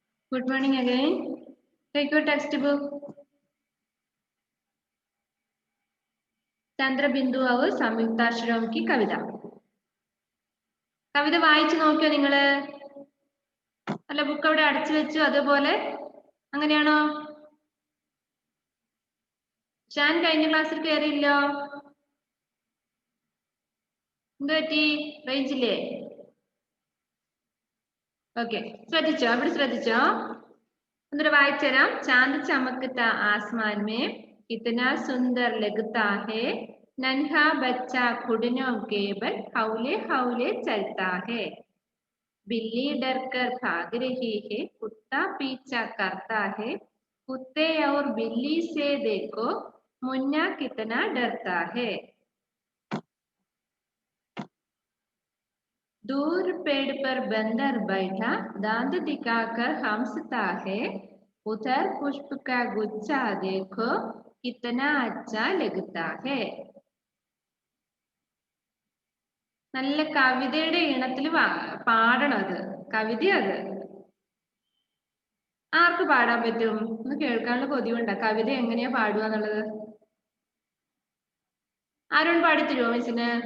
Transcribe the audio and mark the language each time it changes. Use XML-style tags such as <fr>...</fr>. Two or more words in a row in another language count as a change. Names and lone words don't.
<en>Good morning again. Take your textbook.</en> <hi>ചന്ദ്രബിന്ദു और സംയുക്താക്ഷരം की കവിത.</hi> <ml>കവിത വായിച്ചു നോക്കിയോ നിങ്ങള്? അല്ല ബുക്ക് അവിടെ അടച്ചു വെച്ചു അതുപോലെ അങ്ങനെയാണോ? ഷാൻ കഴിഞ്ഞ ക്ലാസ്സിൽ കയറിയില്ലോ? എന്ത് പറ്റി? റേഞ്ചില്ലേ? ഓക്കെ, ശ്രദ്ധിച്ചോ? അവിടെ ശ്രദ്ധിച്ചോ? എന്നിട്ട് വായിച്ചു തരാം.</ml> <hi>चांद चमकता आसमान में कितना सुंदर लगता है, नन्हा बच्चा घुटनों के बल हौले हौले चलता है, बिल्ली डर कर भाग रही है, कुत्ता पीछा करता है, कुत्ते और बिल्ली से देखो मुन्ना कितना डरता है, दूर पेड़ पर बंदर बैठा दांत दिखाकर हंसता है, उधर पुष्प का गुच्छा देखो कितना अच्छा लगता है.</hi> <ml>നല്ല കവിതയുടെ ഈണത്തിൽ പാടണം. അത് കവിത. അത് ആർക്ക് പാടാൻ പറ്റും? ഒന്ന് കേൾക്കാനുള്ള കൊതിയുണ്ട. കവിത എങ്ങനെയാ പാടുക എന്നുള്ളത് ആരോട് പാടിത്തരുമോ മിസ്സിന്?</ml>